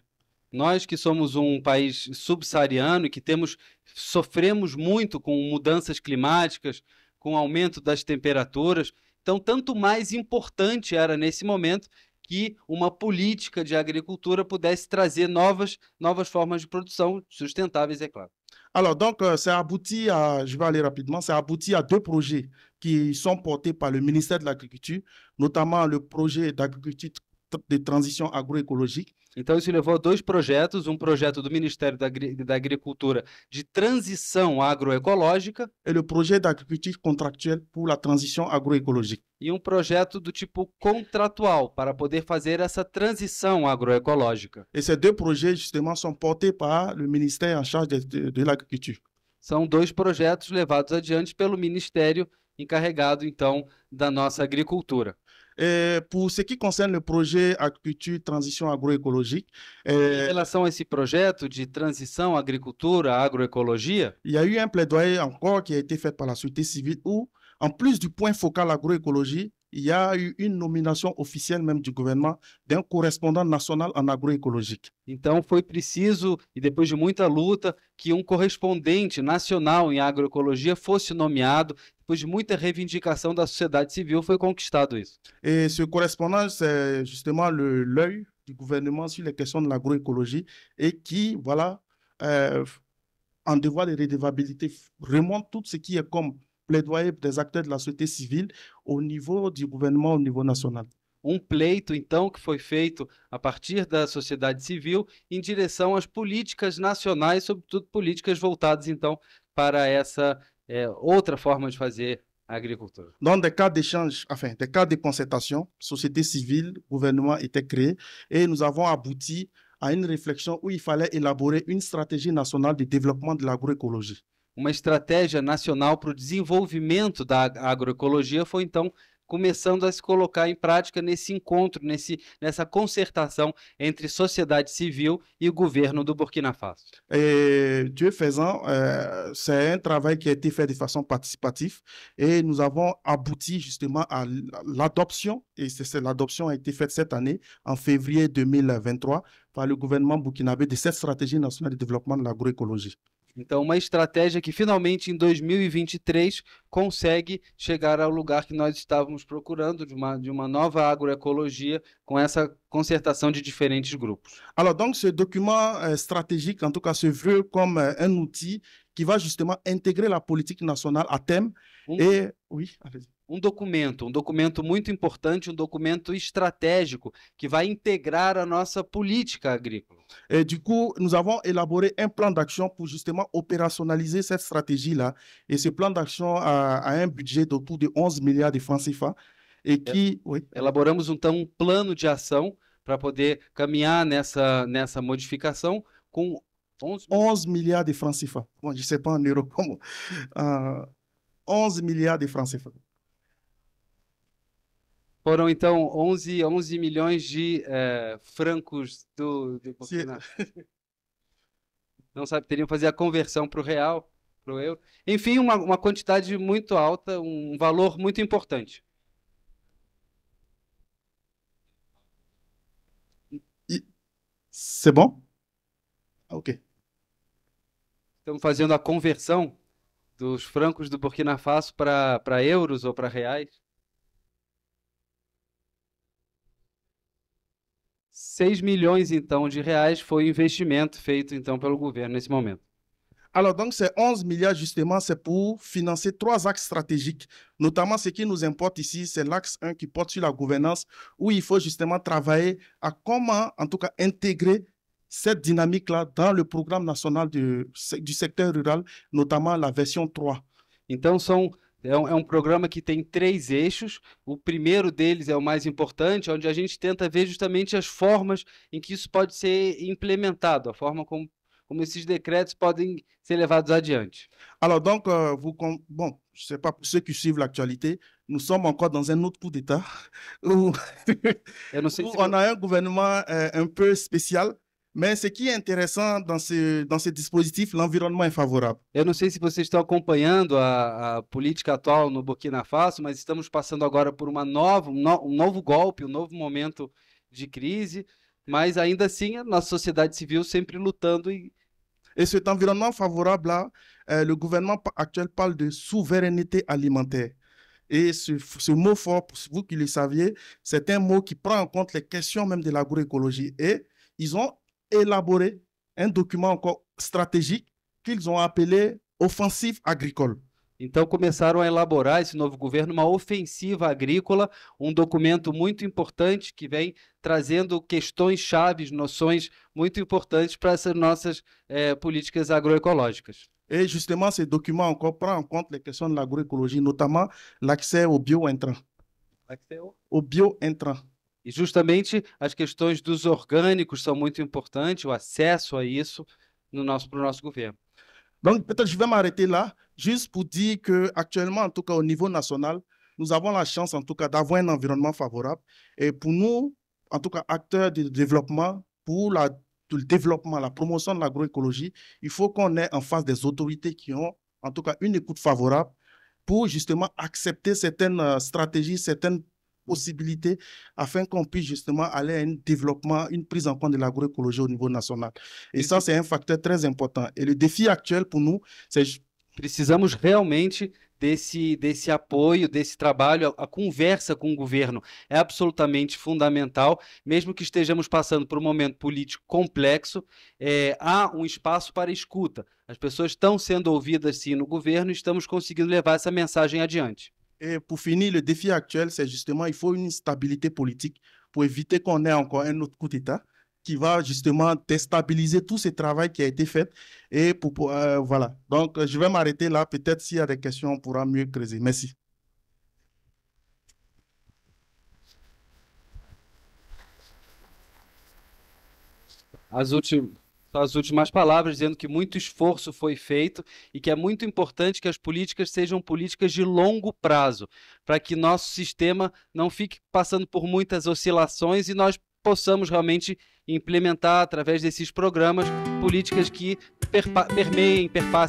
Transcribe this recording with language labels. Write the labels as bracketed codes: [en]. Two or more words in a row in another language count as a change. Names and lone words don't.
[pt] Nós que somos país subsaariano e que sofremos muito com mudanças climáticas, com o aumento das temperaturas, então tanto mais importante era nesse momento que uma política de agricultura pudesse trazer novas formas de produção sustentáveis, é claro. [fr] Alors, donc, ça aboutit je vais aller rapidement, ça aboutit à 2 projets qui sont portés par le ministère de l'Agriculture, notamment le projet d'agriculture de transition agroécologique. [pt] Então, isso levou a 2 projetos, um projeto do Ministério da Agricultura de transição agroecológica [fr] et le projet d'agriculture contractuelle pour la transition agroécologique. [pt] E um projeto do tipo contratual para poder fazer essa transição agroecológica. [fr] Et ces 2 projets, justement, sont portés par le ministère en charge de l'agriculture. [pt] São 2 projetos levados adiante pelo Ministério encarregado, então, da nossa agricultura. [fr] Et pour ce qui concerne le projet Agriculture Transition Agroécologique, [pt] em relação a esse projeto de transição agricultura, agroecologia, [fr] il y a eu un plaidoyer encore qui a été fait par la société civile où, en plus du point focal agroécologie, il y a eu une nomination officielle même du gouvernement d'un correspondant national en agroécologique. [pt] Então foi preciso, e depois de muita luta, que um correspondente nacional em agroecologia fosse nomeado. Depois de muita reivindicação da sociedade civil, foi conquistado isso. [fr] Et ce correspondant, c'est justement l'œil du gouvernement sur les questions de l'agroécologie et qui, voilà, en devoir de redevabilité, remonte tout ce qui est comme plaidoyer des acteurs de la société civile au niveau du gouvernement, au niveau national. [pt] um pleito, então, que foi feito a partir da sociedade civil em direção às políticas nacionais, sobretudo políticas voltadas, então, para essa outra forma de fazer a agricultura. [fr] Dans des cas d'échange, enfin, des cas de concertation, société civile, gouvernement étaient créés et nous avons abouti à une réflexion où il fallait élaborer une stratégie nationale de développement de l'agroécologie. [pt] Uma estratégia nacional para o desenvolvimento da agroecologia foi, então, começando a se colocar em prática nesse encontro, nessa concertação entre sociedade civil e o governo do Burkina Faso. [fr] Et Dieu faisant, c'est un travail qui a été fait de façon participative et nous avons abouti justement à l'adoption, et l'adoption a été faite cette année, en février 2023, par le gouvernement burkinabé de cette stratégie nationale de développement de l'agroécologie. [pt] Então, uma estratégia que finalmente em 2023 consegue chegar ao lugar que nós estávamos procurando, de uma nova agroecologia, com essa concertação de diferentes grupos. [fr] Alors donc, ce document stratégique, en tout cas, se veut comme un outil qui va justement intégrer la politique nationale à thème. Et oui, allez-y. [pt] Um documento muito importante, um documento estratégico que vai integrar a nossa política agrícola. [fr] Et du coup, nous avons élaboré un plan d'action pour justement opérationnaliser cette stratégie-là. Et ce plan d'action a un budget d'autour de 11 milliards de francs CFA. Et qui, oui. [pt] Elaboramos então um plano de ação para poder caminhar nessa modificação com [fr] 11 milliards de francs CFA. Bon, je ne sais pas en euros comment. 11 milliards de francs CFA. [pt] Foram, então, 11 milhões de francos do Burkina. Não sabe, teriam que fazer a conversão para o real, para o euro. Enfim, uma quantidade muito alta, um valor muito importante. [fr] C'est bon? Ok. [pt] Estamos fazendo a conversão dos francos do Burkina Faso para euros ou para reais. 6 milhões, então, de reais foi o investimento feito, então, pelo governo nesse momento. [fr] Alors, donc, ces 11 milliards, justement, c'est pour financer 3 axes stratégiques. Notamment, ce qui nous importe ici, c'est l'axe 1 qui porte sur la gouvernance, où il faut justement travailler à comment, en tout cas, intégrer cette dynamique-là dans le programme national du secteur rural, notamment la version 3. [pt] Então, é um programa que tem 3 eixos. O primeiro deles é o mais importante, onde a gente tenta ver justamente as formas em que isso pode ser implementado, a forma como esses decretos podem ser levados adiante. [fr] Alors donc, bon, je ne sais pas pour ceux qui suivent l'actualité, nous sommes encore dans un autre coup d'État où, on a un gouvernement un peu spécial. Mais ce qui est intéressant dans ce dispositif, l'environnement est favorable. [pt] Eu não sei se vocês estão acompanhando a política atual no Burkina Faso, mas estamos passando agora por um novo golpe, um novo momento de crise, mas ainda assim a nossa sociedade civil sempre lutando. [fr] Et cet environnement favorable-là, le gouvernement actuel parle de souveraineté alimentaire. Et ce mot fort, pour vous qui le saviez, c'est un mot qui prend en compte les questions même de l'agroécologie. Et ils ont élaboré un document encore stratégique qu'ils ont appelé Offensive agricole. [pt] Então começaram a elaborar esse novo governo uma ofensiva agrícola, um documento muito importante que vem trazendo questões chaves, noções muito importantes para essas nossas políticas agroecológicas. [fr] Et justement, ce document encore prend en compte les questions de l'agroécologie, notamment l'accès aux bio-intrants. Aux bio-intrants. [pt] E justamente as questões dos orgânicos são muito importantes, o acesso a isso para o nosso governo. [fr] Donc, peut-être je vais m'arrêter là, juste pour dire qu'actuellement, en tout cas au niveau national, nous avons la chance, en tout cas, d'avoir un environnement favorable. Et pour nous, en tout cas, acteurs de développement, pour le développement, la promotion de l'agroécologie, il faut qu'on ait en face des autorités qui ont, en tout cas, une écoute favorable pour justement accepter certaines stratégies, certaines possibilités afin qu'on puisse justement aller à un développement, une prise en compte de l'agroécologie au niveau national. Et ça, c'est un facteur très important. Et le défi actuel pour nous, c'est... [pt] Precisamos realmente desse apoio, desse trabalho, a conversa com o governo é absolutamente fundamental, mesmo que estejamos passando por um momento político complexo, há um espaço para escuta. As pessoas estão sendo ouvidas sim no governo e estamos conseguindo levar essa mensagem adiante. [fr] Et pour finir, le défi actuel, c'est justement, il faut une stabilité politique pour éviter qu'on ait encore un autre coup d'État qui va justement déstabiliser tout ce travail qui a été fait. Et voilà. Donc, je vais m'arrêter là. Peut-être s'il y a des questions, on pourra mieux creuser. Merci. [pt] As últimas palavras, dizendo que muito esforço foi feito e que é muito importante que as políticas sejam políticas de longo prazo, para que nosso sistema não fique passando por muitas oscilações e nós possamos realmente implementar, através desses programas, políticas que permeiem, perpassem os governos.